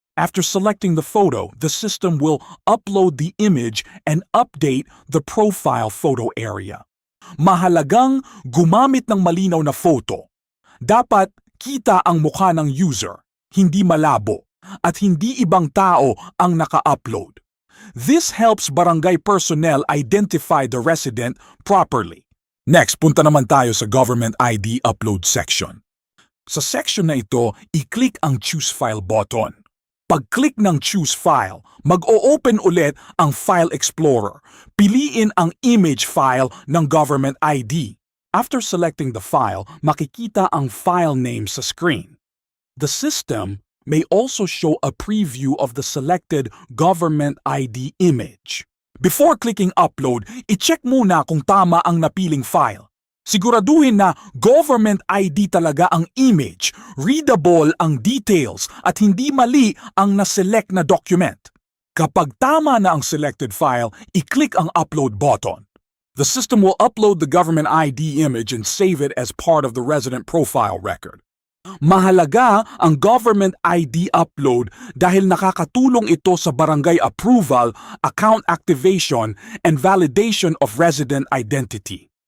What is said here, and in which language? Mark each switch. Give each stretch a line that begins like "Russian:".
English: After selecting the photo, the system will upload the image and update the profile photo area.
Filipino: Mahalagang gumamit ng malinaw na photo. Dapat kita ang mukha ng user, hindi malabo, at hindi ibang tao ang naka-upload.
English: This helps barangay personnel identify the resident properly.
Filipino: Next, punta naman tayo sa Government ID Upload section. Sa section na ito, i-click ang Choose File button. Pag-click ng Choose File, mag-o-open ulit ang File Explorer. Piliin ang image file ng Government ID.
English: After selecting the file,
Filipino: makikita ang
English: file name sa screen. The system may also show a preview of the selected Government ID image. Before clicking Upload,
Filipino: i-check muna kung tama ang napiling file. Siguraduhin na Government ID talaga ang image, readable ang details, at hindi mali ang naselect na document. Kapag tama na ang selected file, i-click ang Upload button.
English: The system will upload the Government ID image and save it as part of the resident profile record.
Filipino: Mahalaga ang Government ID upload dahil nakakatulong ito sa barangay approval, account activation,
English: and validation of resident identity.